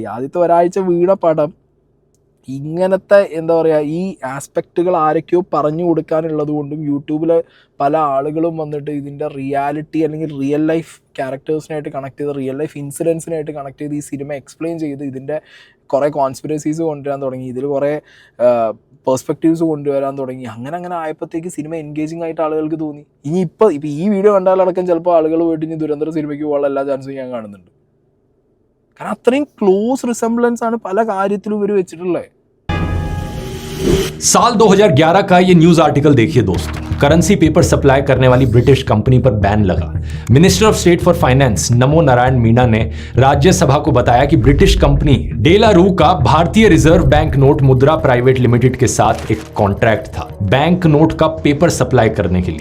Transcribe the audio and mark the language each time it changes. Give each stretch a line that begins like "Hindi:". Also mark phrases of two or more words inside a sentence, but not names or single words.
Malayalam: ആദ്യത്തെ ഒരാഴ്ച വീണ പടം ഇങ്ങനത്തെ എന്താ പറയുക ഈ ആസ്പെക്റ്റുകൾ ആരൊക്കെയോ പറഞ്ഞു കൊടുക്കാനുള്ളത് കൊണ്ടും യൂട്യൂബിൽ പല ആളുകളും വന്നിട്ട് ഇതിൻ്റെ റിയാലിറ്റി അല്ലെങ്കിൽ
English: real life
Malayalam: ക്യാരക്ടേഴ്സിനായിട്ട് കണക്ട് ചെയ്ത്
English: real life
Malayalam: ഇൻസിഡൻസിനായിട്ട് കണക്ട് ചെയ്ത് ഈ സിനിമ എക്സ്പ്ലെയിൻ ചെയ്ത് ഇതിൻ്റെ കുറേ കോൺസ്പിറസീസ് കൊണ്ടുവരാൻ തുടങ്ങി, ഇതിൽ കുറേ പെർസ്പെക്റ്റീവ്സ് കൊണ്ടുവരാൻ തുടങ്ങി. അങ്ങനെ ആയപ്പോഴത്തേക്ക് സിനിമ എൻഗേജിങ് ആയിട്ട് ആളുകൾക്ക് തോന്നി. ഇപ്പോൾ ഈ വീഡിയോ കണ്ടാലടക്കം ചിലപ്പോൾ ആളുകൾ പോയിട്ട് ഇനി ദുരന്തര സിനിമയ്ക്ക് പോകാനുള്ള എല്ലാ ചാൻസും ഞാൻ കാണുന്നുണ്ട്. കാരണം അത്രയും
English: close resemblance
Malayalam: ആണ് പല കാര്യത്തിലും ഇവർ വെച്ചിട്ടുള്ളത്.
Hindi: साल 2011 का ये
English: news article
Hindi: देखिए दोस्तों,
English: currency paper supply
Hindi: करने वाली ब्रिटिश कंपनी पर बैन लगा।
English: Minister of State for Finance
Hindi: नमो नारायण मीना ने राज्यसभा को बताया कि ब्रिटिश कंपनी डेलारू का भारतीय रिजर्व
English: bank note
Hindi: मुद्रा प्राइवेट लिमिटेड के साथ एक कॉन्ट्रैक्ट था बैंक नोट का
English: paper supply
Hindi: करने के लिए।